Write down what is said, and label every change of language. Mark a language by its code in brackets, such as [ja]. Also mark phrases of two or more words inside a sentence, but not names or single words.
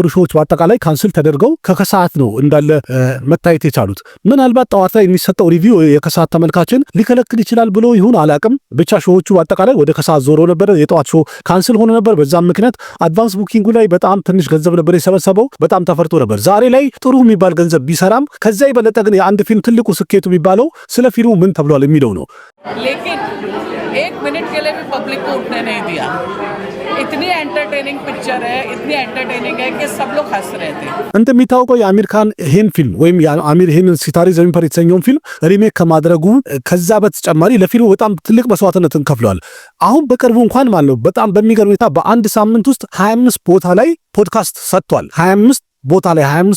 [am] ሾዎች በአጠቃላይ ካንስል ተደርገው ከከሰዓት ነው እንዳለ መታየት የቻሉት። ምናልባት ጠዋት ላይ የሚሰጠው ሪቪው የከሰዓት ተመልካችን ሊከለክል ይችላል ብሎ ይሁን አላቅም፣ ብቻ ሾዎቹ በአጠቃላይ ወደ ከሰዓት ዞሮ ነበር። የጠዋት ሾው ካንስል ሆኖ ነበር። በዛም ምክንያት አድቫንስ ቡኪንጉ ላይ በጣም ትንሽ ገንዘብ ነበር የሰበሰበው። በጣም ተፈርቶ ነበር። ዛሬ ላይ ጥሩ የሚባል ገንዘብ ቢሰራም ከዛ የበለጠ ግን የአንድ ፊልም ትልቁ ስኬቱ የሚባለው ስለ ፊልሙ ምን ተብሏል የሚለው ነው። [hi] एक मिनट के लिए भी पब्लिक को उठने नहीं दिया। इतनी [en] entertaining picture [hi] है, इतनी एंटरटेनिंग है कि सब लोग हंस रहे थे। [am] እንደሚታወቀው የአሚር ካን ይሄን ፊልም ወይም የአሚር ይሄን ሲታሬ ዘሚን ፐር የተሰኘውን ፊልም ሪሜክ ከማድረጉ ከዛ በተጨማሪ ለፊልሙ በጣም ትልቅ መስዋዕትነትን ከፍሏል። አሁን በቅርቡ እንኳን ማለት ነው በጣም በሚገርም ሁኔታ በአንድ ሳምንት ውስጥ 25 ቦታ ላይ ፖድካስት ሰጥቷል። 25 ቦታ ላይ 25